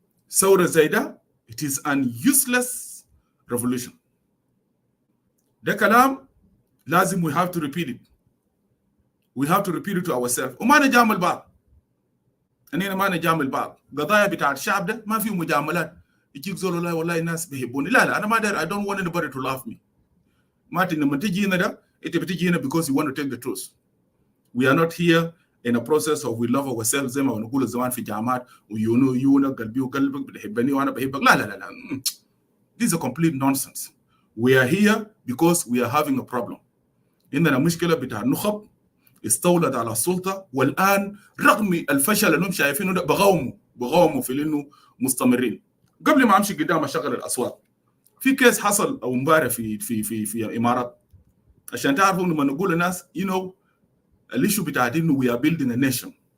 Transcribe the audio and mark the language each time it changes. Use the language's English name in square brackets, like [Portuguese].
[Arabic] ثوره زي ده [English] it is an useless revolution. [Arabic] ده كلام لازم [English] we have to repeat it. We have to repeat it to ourselves. [Arabic] وما نجامل بعض. أننا ما نجامل بعض. قضايا بتاع الشعب ده ما فيه مجاملات. يجيك زول والله الناس بيحبوني. لا أنا ما داير. [English] I don't want anybody to love me. [Arabic] ما لما تيجي هنا ده أنت بتيجي هنا [English] because you want to take the truth. We are not here in a process of we love ourselves [Arabic] زي ما نقول زمان في جامعات ويونا قلبي وقلبك بتحبني وأنا بحبك. لا. [English] This is a complete nonsense. We are here because we are having a problem. [Arabic] عندنا مشكلة بتاع النخب استولد على السلطة، والآن رغم الفشل اللي هم شايفينه ده بغاوموا في انه مستمرين. قبل ما امشي قدام اشغل الاصوات، في كيس حصل او امبارح في الامارات، عشان تعرفوا لما نقول للناس الاشو بتاع انه [English] we are building a nation.